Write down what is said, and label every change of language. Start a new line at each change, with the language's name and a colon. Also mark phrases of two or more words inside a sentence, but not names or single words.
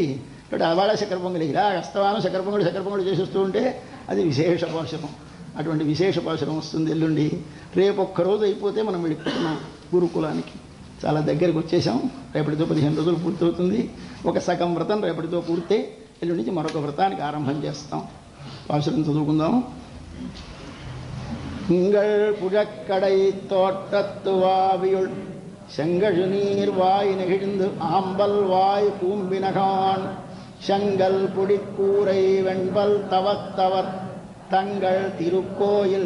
Telugu: కాబట్టి అవాళ చక్కెర పొంగలి, ఇలా అస్తవానం చక్కెర పొంగలి చేసేస్తూ ఉంటే అది విశేష పాశురం. అటువంటి విశేష పాశురం వస్తుంది ఎల్లుండి. రేపు ఒక్కరోజు అయిపోతే మనం వెళ్ళిపోతున్నాం గురుకులానికి. చాలా దగ్గరికి వచ్చేసాం. రేపటితో 15 రోజులు పూర్తవుతుంది. ఒక సగం వ్రతం రేపటితో పూర్తే ఎల్లుండి నుంచి మరొక వ్రతానికి ఆరంభం చేస్తాం. పాశురం చదువుకుందాం.
Tamil: திங்கள் புழக்கடை தோட்டத்து வாவியுள் செங்கழு நீர் வாய் நெகிழ்ந்து ஆம்பல் வாய் பூம்பினகான் செங்கல் புடிக்கூரை வெண்பல் தவத்தவர் தங்கள் திருக்கோயில்